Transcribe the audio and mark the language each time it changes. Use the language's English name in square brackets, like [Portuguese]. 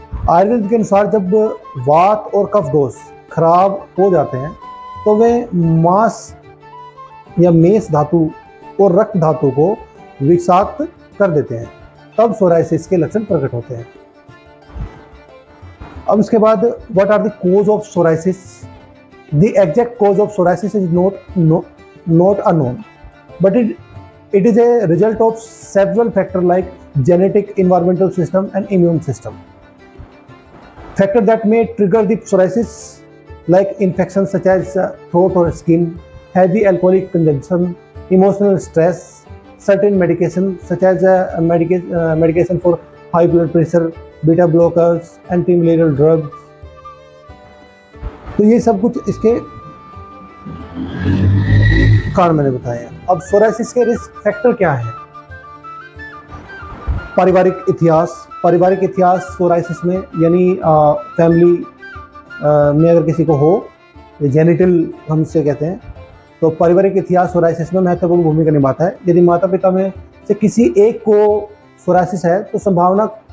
[Hindi] आयुर्वेद के अनुसार जब वात और कफ दोष खराब हो जाते हैं तो वे मांस या मेष धातु और रक्त धातु को विषाक्त कर देते हैं, तब सोराइसिस के लक्षण प्रकट होते हैं। अब इसके बाद [English] What are the cause of psoriasis? The exact cause of psoriasis is not unknown, but it is a result of several factors like genetic, environmental system and immune system. Factors that may trigger the psoriasis like infections such as throat or skin, heavy alcoholic consumption, emotional stress, certain medication such as medication for high blood pressure, beta blockers, anti-malarial drugs. [Hindi] तो ये सब कुछ इसके कारण मैंने बताए हैं। अब सोराइसिस के रिस्क फैक्टर क्या है? पारिवारिक इतिहास सोराइसिस में, यानी फैमिली में अगर किसी को हो, जेनिटल हम इसे कहते हैं, तो पारिवारिक इतिहास सोराइसिस में महत्वपूर्ण भूमिका निभाता है। यदि माता पिता में से किसी एक को सोराइसिस है तो संभावना